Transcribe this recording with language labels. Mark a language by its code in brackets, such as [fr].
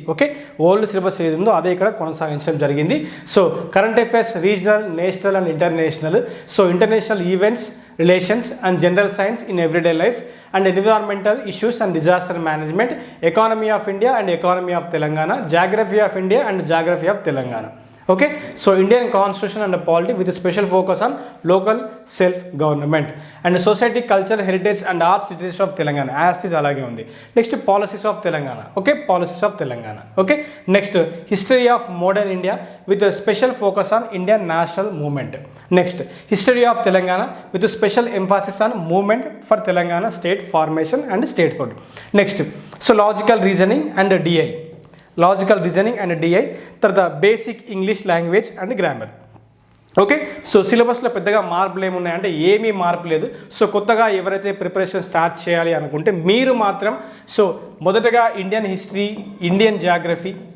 [en] okay, old syllabus [te] ఏది ఉందో అదే ఇక్కడ కొనసాగించడం జరిగింది. [en] So current affairs, regional, national and international, so international events, relations and general science in everyday life and environmental issues and disaster management, economy of India and economy of Telangana, geography of India and geography of Telangana. Okay, so Indian constitution and polity with a special focus on local self-government and society, culture, heritage and arts literature of Telangana as is [te] alage undi. [en] Next, policies of Telangana. Okay, policies of Telangana. Okay, next, history of modern India with a special focus on Indian national movement. Next, history of Telangana with a special emphasis on movement for Telangana state formation and statehood. Next, so logical reasoning and DI. Logical reasoning and DI, తర్వాత basic English language and grammar. [te] Okay, so సిలబస్లో పెద్దగా మార్పులు ఏమున్నాయంటే ఏమీ మార్పు లేదు. So కొత్తగా ఎవరైతే preparation start చేయాలి అనుకుంటే మీరు మాత్రం సో మొదటగా ఇండియన్ హిస్టరీ, ఇండియన్ జాగ్రఫీ,